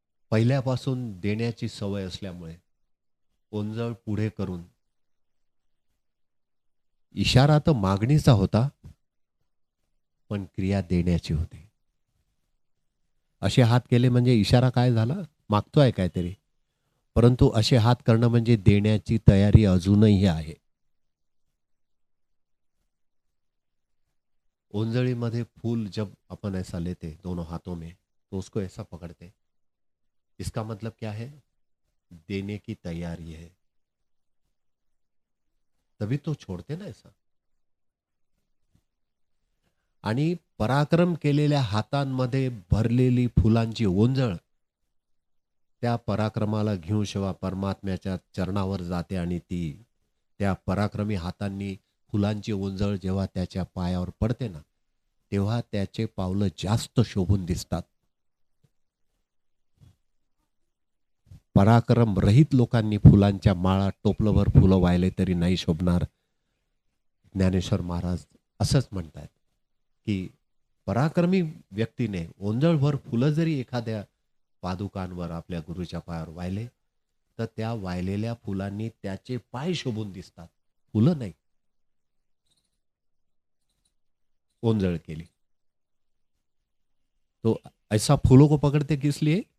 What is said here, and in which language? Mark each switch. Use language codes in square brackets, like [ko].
[mr] पहिल्यापासून देण्याची सवय असल्यामुळे ओंजळ पुढे करून, इशारा तर मागणीचा होता पण क्रिया देण्याची होती. असे हात केले म्हणजे इशारा काय झाला? मागतोय काहीतरी. परंतु असे हात करणं म्हणजे देण्याची तयारी अजूनही आहे. ओंजळीमध्ये फूल [hi] जब अपन ऐसा लेते दोनों हाथों में तो उसको ऐसा पकड़ते, इसका मतलब क्या है? देने की तैयारी है, तभी तो छोड़ते ना ऐसा. [mr] आणि पराक्रम केलेल्या हातांमध्ये भरलेली फुलांची ओंजळ त्या पराक्रमाला घेऊन शिवा परमात्म्याच्या चरणावर जाते आणि ती त्या पराक्रमी हातांनी फुलांची ओंजळ जेव्हा त्याच्या पायावर पडते ना, तेव्हा त्याचे पावलं जास्त शोभून दिसतात. पराक्रम रहित लोकांनी फुलांच्या माळा टोपलभर फुलं वाहिले तरी नाही शोभणार. ज्ञानेश्वर महाराज असंच म्हणतात की पराक्रमी व्यक्तीने ओंजळभर फुलं जरी एखाद्या पादुकांवर आपल्या गुरुच्या पायावर वाहिले तर त्या वाहिलेल्या फुलांनी त्याचे पाय शोभून दिसतात, फुलं नाही. ओंजळ केली [hi] तो ऐसा फूलों को पकडते किस लिए?